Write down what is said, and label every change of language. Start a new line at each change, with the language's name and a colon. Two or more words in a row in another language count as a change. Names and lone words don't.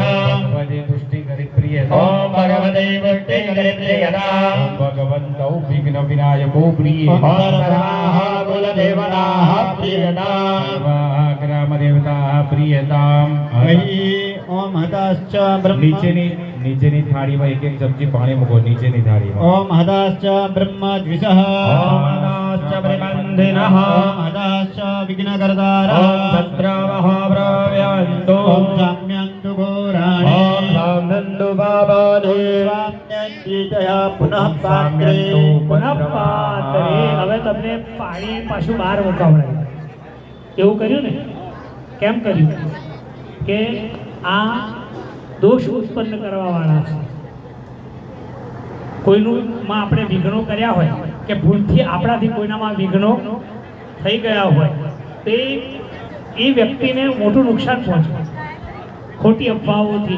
Sanskrit: भगवती तुष्टिकरी प्रियेता ओम भगवते पुष्टिकरी प्रियता ओम भगवन्तौ विघ्न विनायको प्रियेता ओम सर्वाः कुलदेवताः प्रियता सर्वाः ग्रामदेवताः प्रियताम्। ओम हताश्च ब्रह्म
Gujarati: નીચેની થાળીમાં એક એક ચમચી પાણી મૂકો, નીચેની થાળીમાં।
Sanskrit: ओम हताश्च ब्रह्म द्विषः ओम हताश्च प्रबन्धिनः ओम हताश्च विघ्नकर्तारः ओम छत्रावः प्रव्यन्तो ओम साम्यन्तु घोराणि ओम साम्यन्तु पापानि साम्यन्तीतया पुनः पात्रे પુનઃ પાત્રે।
Gujarati: હવે તમને પાણી પાછું બહાર મુકાવડાય એવું કર્યું ને? કેમ કર્યું? કે આ દોષ ઉત્પન્ન કરવા વાળા છે। કોઈનું માં આપણે વિઘ્નો કર્યા હોય કે ભૂલથી આપણાથી કોઈનામાં વિઘ્નો થઈ ગયા હોય તે એ વ્યક્તિને મોટું નુકસાન પહોંચે ખોટી અફવાઓથી।